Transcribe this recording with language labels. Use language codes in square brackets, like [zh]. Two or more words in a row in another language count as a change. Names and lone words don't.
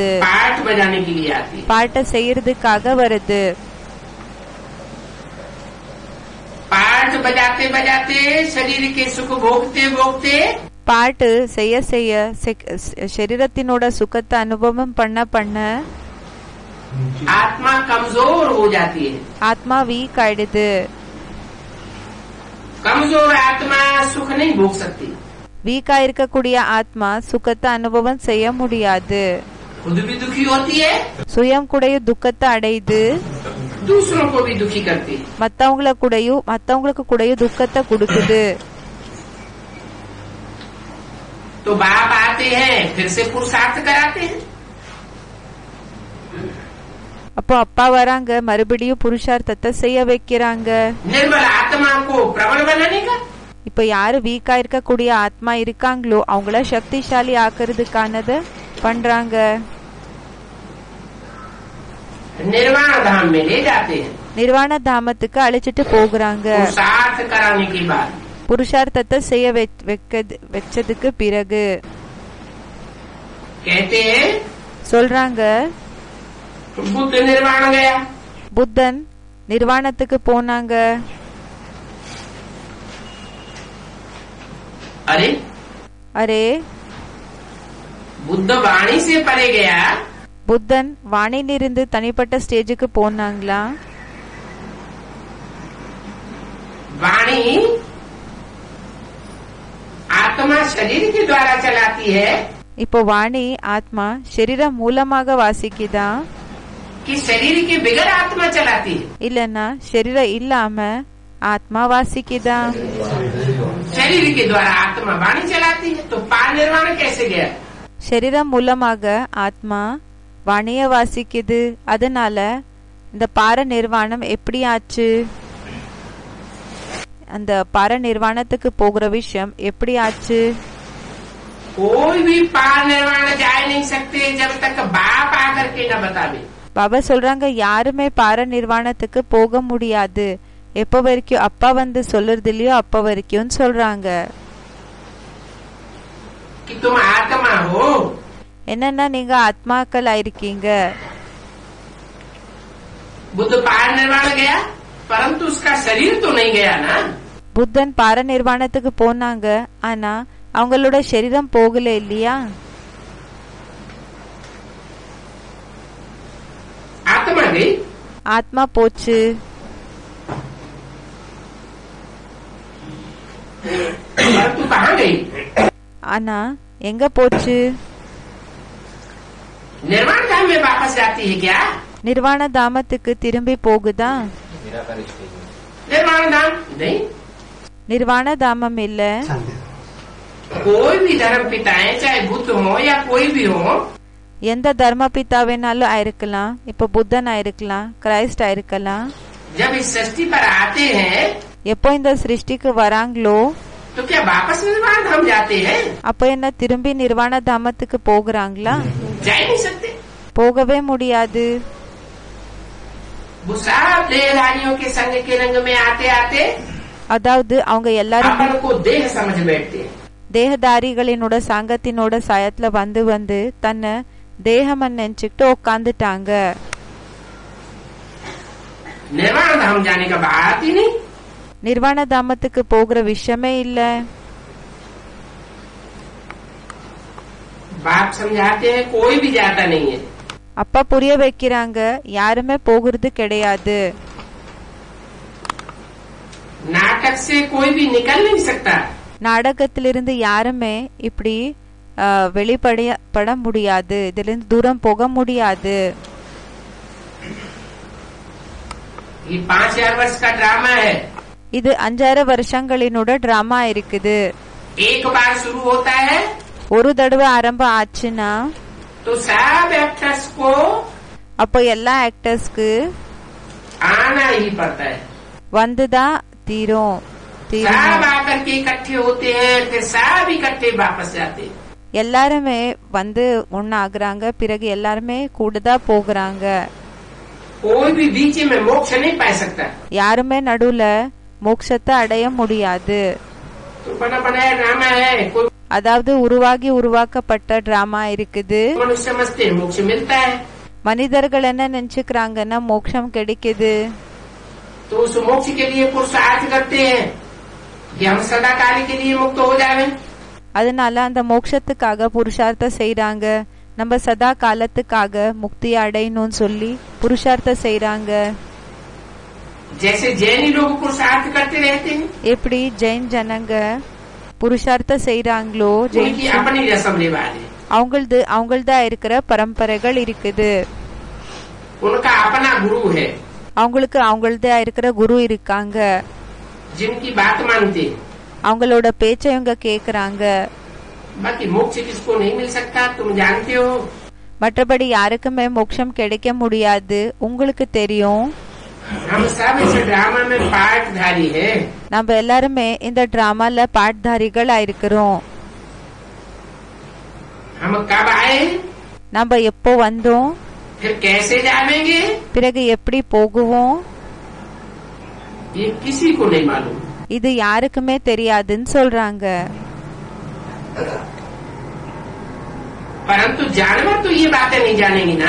[hi] पाठ बजाने के लिए आती है। [ta] பாட்டை செய்யறதுக்காக வருது। [hi] पाठ बजाते बजाते शरीर के सुख भोगते भोगते [ta] பாட்டு செய்ய செய்ய சரீரத்தினோட சுகத்தை அனுபவம் பண்ண பண்ண [hi] आत्मा कमजोर हो जाती है। [ta] ஆத்மா வீக் ஆயிடுது। [hi] कमजोर आत्मा सुख नहीं भोग सकती। [ta] வீக்கா இருக்கக்கூடிய ஆத்மா சுகத்தை அனுபவம் செய்ய முடியாது। [hi] खुद भी दुखी होती है, [ta] சுயம் கூடயும் துக்கத்தை அடையுது, [hi] दूसरों को भी दुखी करती है। [ta] மத்தவங்களுக்கு கூடயும் துக்கத்தை கொடுக்குது। [hi] तो बाप आते हैं, फिर से पुरुषार्थ कराते हैं। [ta] அப்போ அப்பா வராங்க, மறுபடியும் புருஷார்த்தத்தை செய்ய வைக்கிறாங்க. [hi] निर्बल आत्मा को प्रबल बनाने का, [ta] இப்ப யாரு வீக்கா இருக்கக்கூடிய ஆத்மா இருக்காங்களோ அவங்கள சக்திசாலி ஆக்குறதுக்கானத பண்றாங்க. [hi] निर्वाण धाम में ले जाते हैं. [ta] நிர்வாண தாமத்துக்கு அழைச்சிட்டு போகிறாங்க. [hi] पुरुषार्थ कराने के बाद [ta] புருஷார்த்தத்தை செய்ய வச்சதுக்கு பிறகு [hi] कहते हैं [ta] சொல்றாங்க, [hi] बुद्ध निर्वाण गया. [ta] புத்தன் நிர்வாணத்துக்கு போனாங்க. [hi] अरे [ta] அரே, [hi] बुद्ध वाणी से परे गया. [ta] புத்தன் வானிலிருந்து தனிப்பட்ட ஸ்டேஜுக்கு போனாங்களா? [hi] वाणी आत्मा शरीर के द्वारा चलाती है [ta] இப்போ வாணி ஆத்மா சரீரம் மூலமாக வாசிக்குதா, [hi] कि शरीर के बगैर आत्मा चलाती है. [ta] இல்லன்னா சரீரம் இல்லாம ஆத்மா வாசிக்குதா? [hi] शरीर के द्वारा आत्मा वाणी चलाती है. तो पार निर्वाण कैसे गया? [ta] சரீரம் மூலமாக ஆத்மா வாணிய வாசிக்குது. அதனால இந்த பார நிர்வாணம் எப்படி ஆச்சு? அந்த பார நிர்வாணத்துக்கு போகிற விஷயம் எப்படி ஆச்சு? [hi] कोई भी पार निर्वाण जा नहीं सकते जब तक बाप आकर के न बतावे. [ta] பாபா சொல்றாங்க, யாருமே பார நிர்வாணத்துக்கு போக முடியாது எப்ப வரைக்கும் அப்பா வந்து சொல்றது இல்லையோ அப்ப வரைக்கும் சொல்றாங்க. [hi] कि तुम आत्मा हो. [ta] என்னன்னா நீங்க ஆத்மாக்கள் ஆயிருக்கீங்க. [hi] बुद्ध पार निर्वाण गया परंतु उसका शरीर तो नहीं गया ना. [ta] புத்தன் பார நிர்வாணத்துக்கு போனாங்க, ஆனா அவங்களோட சரீரம் போகல இல்லையா? [hi] आत्मा गई [ta] ஆத்மா போச்சு. [hi] परंतु कहाँ गई? [ta] ஆனா எங்க போச்சு? [hi] निर्वाण धाम में वापस जाती है क्या? [ta] நிர்வாண தாமத்துக்கு திரும்பி போகுதா? [hi] निर्वाण धाम नहीं. [ta] நிர்வாண தாமம் இல்ல. [hi] कोई भी धर्म पिता है, चाहे बुद्ध हो या कोई भी हो, [ta] எந்த தர்ம பிதாவேனாலும் ஆயிருக்கலாம். இப்ப புத்தன் ஆயிருக்கலாம், கிரைஸ்ட் ஆயிருக்கலாம். [hi] जब इस सृष्टि पर आते हैं [ta] எப்போ இந்த சிருஷ்டிக்கு வராங்களோ [hi] तो क्या वापस निर्वाण धाम जाते हैं? [ta] அப்ப என்ன திரும்பி நிர்வாண தாமத்துக்கு போகிறாங்களா? [hi] जा ही नहीं सकते. [ta] போகவே முடியாது. [hi] वो सब देहधारियों के संग के रंग में आते आते [ta] அதாவது அவங்க எல்லாரும் [hi] अपन को देह समझ बैठते हैं. [ta] தேகதாரிகளினோட சங்கத்தினோட சாயத்துல வந்து வந்து தன்னை தேகமன் நினைச்சுக்கிட்டு உட்காந்துட்டாங்க. [hi] निर्वाण धाम जाने का बात ही नहीं. [ta] நிர்வாண தாமத்துக்கு போகிற விஷயமே இல்ல. [hi] बाप समझाते हैं कोई भी जाता नहीं है. [ta] அப்பா புரிய வைக்கிறாங்க, யாருமே போகிறது கிடையாது. [hi] नाटक से कोई भी निकल नहीं सकता. [ta] நாடகத்திலிருந்து யாருமே இப்படி வெளிப்பட முடியாது, இதுல இருந்து தூரம் போக முடியாது. [hi] ये 5000 वर्ष का ड्रामा है. [ta] இது 5000 வருஷங்களினோட டிராமா இருக்குது. [hi] एक बार शुरू होता है [ta] ஒரு தடவை ஆரம்பம் ஆச்சுன்னா [hi] तो सब एक्टर्स को [ta] அப்போ எல்லா ஆக்டர்ஸ்க்கு [hi] आना ही पड़ता है. [ta] வந்துதான் தீரும். [hi] सब आकर के इकट्ठे होते हैं, फिर सब इकट्ठे वापस जाते हैं. [ta] எல்லாருமே வந்து ஒன்னாகுறாங்க, பிறகு எல்லாருமே கூடதான் போகிறாங்க. [hi] कोई भी बीच में मोक्ष नहीं पा सकता. [ta] யாருமே நடுவுல மோட்சத்தை அடைய முடியாது. [hi] तो बना बनाया ड्रामा है. कोई [ta] அதாவது உருவாகி உருவாக்கப்பட்ட டிராமா இருக்குது. [hi] मनुष्य समझते हैं मोक्ष मिलता है, [ta] மனிதர்கள் என்ன நினைச்சுக்கிறாங்கன்னா மோட்சம் கிடைக்குது. [hi] तो उस मोक्ष के लिए पुरुषार्थ करते हैं कि हम सदा काल के लिए मुक्त हो जाए. [ta] அதனால அந்த மோட்சத்துக்காக புருஷார்த்தம் செய்யறாங்க. நம்ம சதா காலத்துக்காக முக்தி அடையணும்னு சொல்லி புருஷார்த்தம் செய்யறாங்க. [hi] जैसे जैनी लोग पुरुषार्थ करते रहते हैं, [ta] எப்படி ஜெயின் ஜனங்க புருஷார்த்தம் செய்யறாங்களோ, [hi] उनकी अपनी रस्म रिवाज है, [ta] அவங்களதா இருக்கிற பரம்பரைகள் இருக்குது. [hi] उनका अपना गुरु है, [ta] அவங்களுக்கு அவங்களதா இருக்கிற குரு இருக்காங்க. [hi] जिनकी बात मानते हैं. [ta] அவங்களோட பேச்சை இவங்க கேக்குறாங்க. [hi] बाकी मोक्ष किसको नहीं मिल सकता तुम जानते हो. [ta] மற்றபடி யாருக்குமே மோட்சம் கிடைக்க முடியாது. உங்களுக்கு தெரியும், [hi] हम सब इस ड्रामा में पार्टधारी हैं। [ta] நம்ம எல்லாருமே இந்த டிராமால பாட்தாரிகள் ஆயிருக்கிறோம். [hi] हम कब आए, [ta] நம்ம எப்போ வந்தோம், [hi] फिर कैसे जाएंगे, [ta] பிறகு எப்படி போகுவோம், [hi] ये किसी को नहीं मालूम। [ta] இது யாருக்குமே தெரியாதுன்னு சொல்றாங்க. [hi] परंतु जानवर तो ये बातें नहीं जानेंगे ना।